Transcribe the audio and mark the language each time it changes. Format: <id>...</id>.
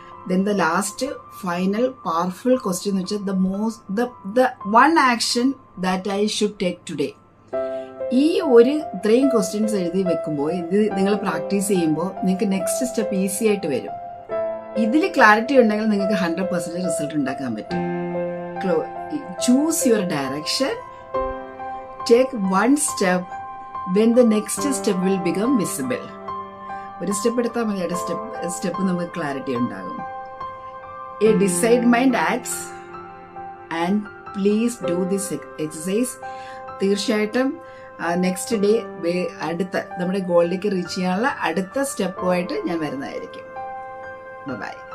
<en>then the last final powerful question</en> <ml>എന്ന് വെച്ചാൽ</ml> <en>The one action that I should take today.</en> <ml>ഈ ഇത്രയും questions എഴുതി വെക്കുമ്പോൾ, ഇത് നിങ്ങൾ പ്രാക്ടീസ് ചെയ്യുമ്പോൾ നിങ്ങൾക്ക് നെക്സ്റ്റ് സ്റ്റെപ്പ് ഈസി ആയിട്ട് വരും. ഇതിൽ ക്ലാരിറ്റി ഉണ്ടെങ്കിൽ നിങ്ങൾക്ക് 100% റിസൾട്ട് ഉണ്ടാക്കാൻ പറ്റും.</ml> <en>Choose your direction. Take one step when the next step will become visible.</en> <ml>ഒരു സ്റ്റെപ്പ് എടുത്താൽ മതി, അടുത്ത സ്റ്റെപ്പ് നമുക്ക് ക്ലാരിറ്റി ഉണ്ടാകും.</ml> <en>A decide mind acts, and please do this exercise.</en> <ml>തീർച്ചയായിട്ടും നെക്സ്റ്റ് ഡേ അടുത്ത നമ്മുടെ ഗോളിലേക്ക് റീച്ച് ചെയ്യാനുള്ള അടുത്ത സ്റ്റെപ്പുമായിട്ട് ഞാൻ വരുന്നതായിരിക്കും. ബൈ.</ml>